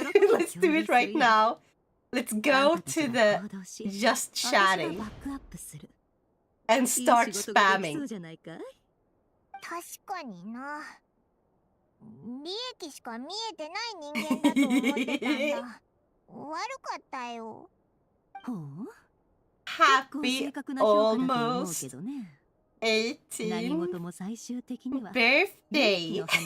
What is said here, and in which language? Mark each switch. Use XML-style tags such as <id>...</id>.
<en>Let's do it right now. Let's go to the just chatting and start spamming.</en> <ja>確かにな。利益しか見えてない人間だと思ってたんだ。悪かったよ。</ja> <en>Happy almost 18th birthday.</en>